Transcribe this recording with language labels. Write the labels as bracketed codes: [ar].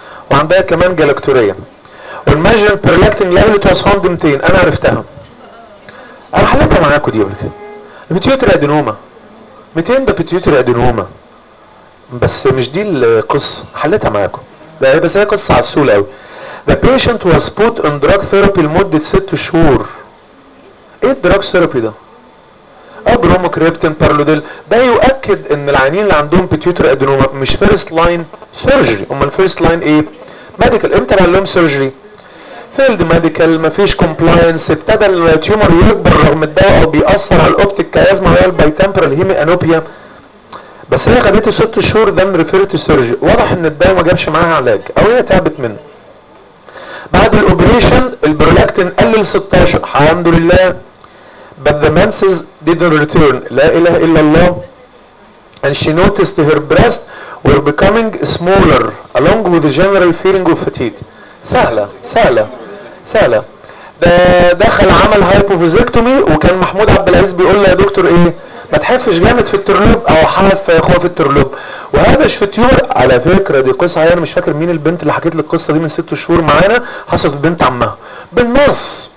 [ar] وعندها كمان جالاكتوريا والماجن برولاكتين ليفل توس هوند 200. انا عرفتها, انا حلتها معاكم دي قبل كده. بيتيوتري ادينوما 200 ده بيتيوتري ادينوما, بس مش دي القصه حلتها معاكم. ده بس هي قصه عسوله قوي. [en] The patient was put on drug therapy [ar] لمدة 6 شهور. ايه الدراج ثيرابي ده؟ ادرومكريبتين بارلوديل، ده يؤكد ان العيانين اللي عندهم بيتيوتر ادنوما مش فيرست لاين سيرجري، امال فيرست لاين ايه؟ ميديكال. امتى قال لهم سيرجري؟ فيلد ميديكال، مفيش كومبلاينس، ابتدى التيومر يكبر رغم الضغط وبيأثر على الاوبتيك كيازما ويال باي تمبرال هيمي انوبيا، بس هي خدته 6 شهور ده من ريفيرت سيرجري، واضح ان الدواء ما جابش معاها علاج او هي تعبت منه. بعد الاوبريشن البرولاكتين قلل 16، الحمد لله. [en] But the menses didn't return. [ar] لا إله إلا الله. [en] And she noticed her breasts were becoming smaller along with the general feeling of fatigue. [ar] سهلة سهلة سهلة. ده دخل عمل هايبوفيزيكتومي وكان محمود عبد العزيز بيقول له يا دكتور إيه؟ ما تحفش جامد في الترلوب أو حاف يا أخوة في الترلوب. وهذا في تيور على فكرة دي قصة، هي أنا مش فاكر مين البنت اللي حكيت لك القصة دي من 6 شهور معانا، حصلت بنت عمها. بالنص.